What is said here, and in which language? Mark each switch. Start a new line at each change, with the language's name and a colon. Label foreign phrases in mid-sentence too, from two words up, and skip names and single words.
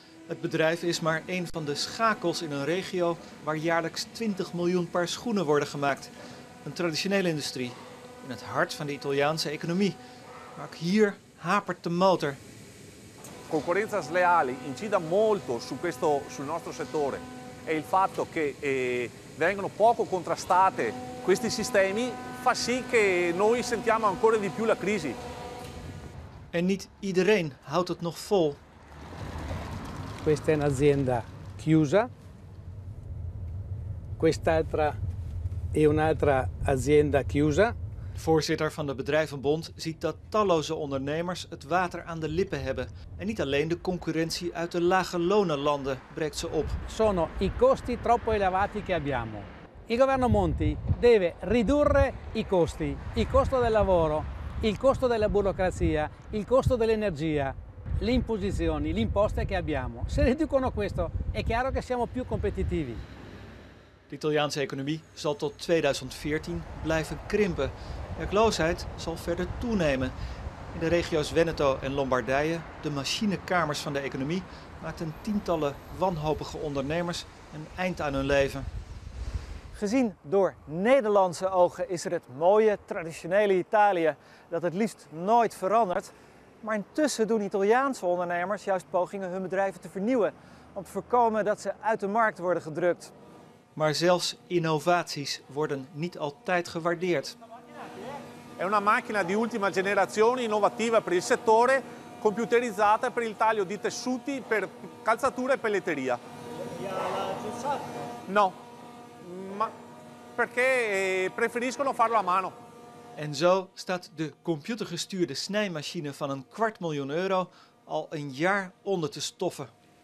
Dutch: Het bedrijf is maar een van de schakels in een regio waar jaarlijks 20 miljoen paar schoenen worden gemaakt. Een traditionele industrie in het hart van de Italiaanse economie. Maar ook hier hapert de motor.
Italian: Concorrenza sleale incida molto sul nostro settore e il fatto che vengono poco contrastate questi sistemi fa sì che noi sentiamo ancora di più la crisi.
Dutch: En niet iedereen houdt het nog vol.
Italian: Questa è un'azienda chiusa, quest'altra è un'altra azienda chiusa.
Dutch: De voorzitter van de Bedrijvenbond ziet dat talloze ondernemers het water aan de lippen hebben. En niet alleen de concurrentie uit de lage lonenlanden breekt ze op.
Italian: Sono i costi troppo elevati che abbiamo. Il governo Monti deve ridurre i costi, il costo del lavoro, il costo della burocrazia, il costo dell'energia, le imposizioni, le imposte che abbiamo. Se riducono questo è chiaro che siamo più competitivi.
Dutch: De Italiaanse economie zal tot 2014 blijven krimpen. Werkloosheid zal verder toenemen. In de regio's Veneto en Lombardije, de machinekamers van de economie, maakten tientallen wanhopige ondernemers een eind aan hun leven. Gezien door Nederlandse ogen is er het mooie, traditionele Italië dat het liefst nooit verandert. Maar intussen doen Italiaanse ondernemers juist pogingen hun bedrijven te vernieuwen, om te voorkomen dat ze uit de markt worden gedrukt. Maar zelfs innovaties worden niet altijd gewaardeerd.
Italian: È una macchina di ultima generazione innovativa per il settore, computerizzata per il taglio di tessuti per calzatura e pelletteria. No, ma perché preferiscono farlo a mano.
Dutch: En zo staat de computergestuurde snijmachine van €250.000 al een jaar onder te stoffen.